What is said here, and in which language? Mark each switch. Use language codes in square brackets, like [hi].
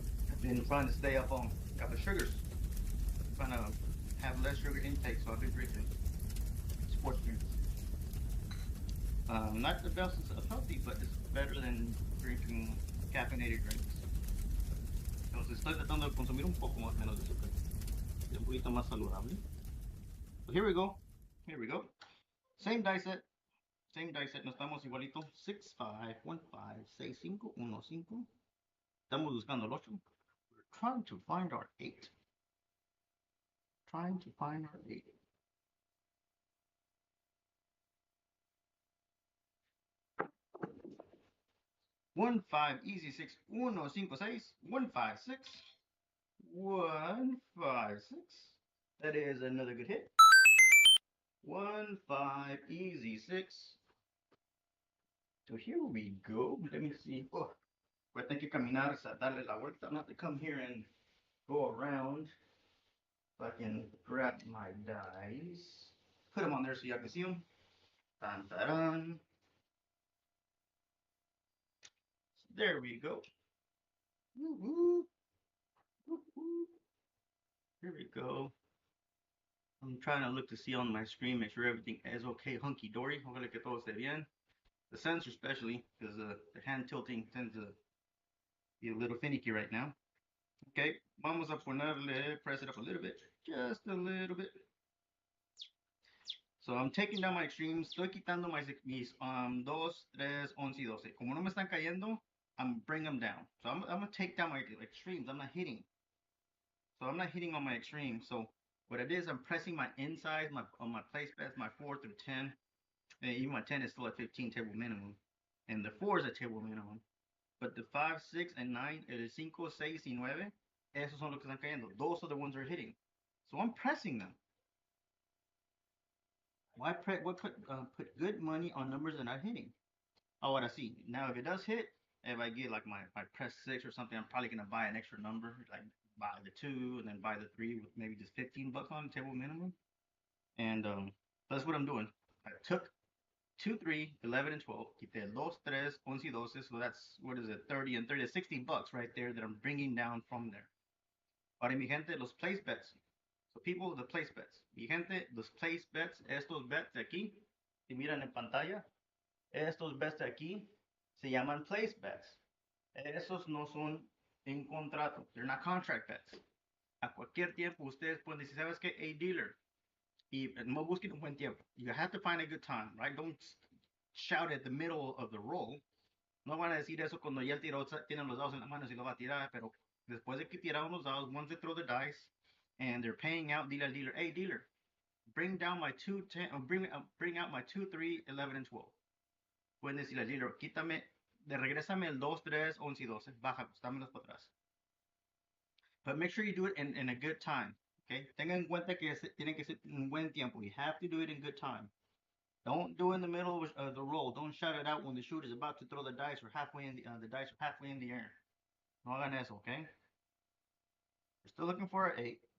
[en] I've been trying to stay up on the sugars. Trying to have less sugar intake, so I've been drinking sports drinks. Not the best of healthy, but it's better than drinking caffeinated drinks. [es] Entonces estoy tratando de consumir un poco más menos de azúcar. Es un poquito más saludable. [en] So here we go. Here we go. Same die set. Same die set. [es] Nos estamos igualito. 6, 5, 1, 5, 6, 5, 1, 5. Estamos buscando el 8. [en] We're trying to find our 8. Trying to find our 8. One five easy 6 1 5 6 1 5 6 1 5 6. That is another good hit. 1 5 easy 6. So here we go. Let me see. [es] Oh, voy a tener que caminar, darle la vuelta. [en] I'm going to have to come here and go around so I can grab my dice. Put them on there so you can see them. Dun, dun, dun. There we go. Woo-hoo. Woo-hoo. Here we go. I'm trying to look to see on my screen, make sure everything is okay, hunky-dory. [es] Ojalá que todo esté bien. [en] The sensor especially, because the hand tilting tends to be a little finicky right now. Okay, [es] vamos a ponerle, [en] press it up a little bit, just a little bit. So I'm taking down my extremes. [es] Estoy quitando mis 2, 3, 11 y 12. Como no me están cayendo, [en] I'm bringing them down. So I'm going to take down my extremes. I'm not hitting. So I'm not hitting on my extremes. So what it is, I'm pressing my insides on my place bets, my 4 through 10. And even my 10 is still at 15 table minimum. And the 4 is a table minimum. But the 5, 6, and 9, [es] el 5, 6, y 9, esos son los que están cayendo. [en] Those are the ones that are hitting. So I'm pressing them. Why put good money on numbers that are not hitting? [es] Ahora sí. [en] Now, if it does hit, if I get like my press 6 or something, I'm probably going to buy an extra number, like buy the 2 and then buy the 3 with maybe just $15 on the table minimum. And that's what I'm doing. I took 2, 3, 11, and 12. [es] Quité 2, 3, 11, 12. [en] So that's, what is it, 30 and 30, $60 right there that I'm bringing down from there. [es] Ahora, mi gente, los place bets. [en] So people, the place bets. [es] Mi gente, los place bets, estos bets de aquí, si miran en pantalla, estos bets de aquí se llaman place bets. Esos no son en contrato. [en] They're not contract bets. [es] A cualquier tiempo ustedes pueden decir, ¿sabes qué? A dealer. Y no busquen un buen tiempo. [en] You have to find a good time, right? Don't shout at the middle of the roll. [es] No van a decir eso cuando ya el tiro tienen los dados en la mano y lo va a tirar, pero después de que tiraron los dados, [en] once they throw the dice and they're paying out, dile al dealer, hey dealer, bring down my 2, 10, bring out my 2, 3, 11, and 12. [es] Pueden decirle al dealer, quítame, regrésame el 2, 3, 11 y 12, baja, dámelos para atrás. [en] But make sure you do it in a good time. Okay? [es] Tengan en cuenta que tienen que ser un buen tiempo. [en] You have to do it in good time. Don't do it in the middle of the roll. Don't shout it out when the shooter is about to throw the dice or halfway in the dice are halfway in the air. [es] No hagan eso, [en] okay? We're still looking for an 8.